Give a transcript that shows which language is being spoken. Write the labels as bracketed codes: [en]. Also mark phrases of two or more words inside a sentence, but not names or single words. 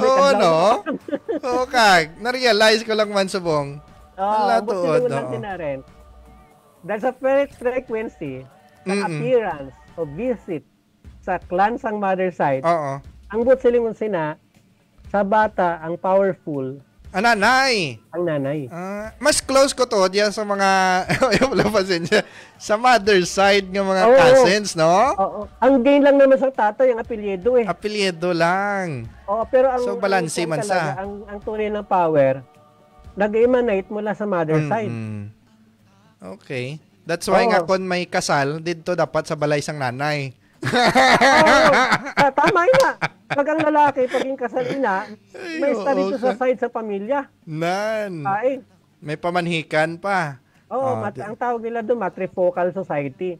[hil] no? Oo, kag. Na-realize ko lang man subong. Tuod, no? Dahil sa frequency, ng appearance o visit sa clan sang [en] mother side, [hil] ang butsilingon sina, sa bata, ang powerful, ang nanay. Ang nanay. [tl] Mas close ko to diyan sa mga sa [en] mother side [tl] ng mga cousins, no? Oo. Ang gain lang naman sa tatay ang apelyido eh. Apelyido lang. Pero ang balanse man sa. Ang tunay ng power nag-emanate mula sa [en] mother side. [tl] Okay. [en] That's why [hil] nga kung may kasal, dito dapat sa balay sang nanay. Tama na. [tl] Pag ang lalaki, pag yung kasal ina, may star dito sa side sa pamilya. May pamanhikan pa. Ang tawag nila doon, [en] matrifocal society.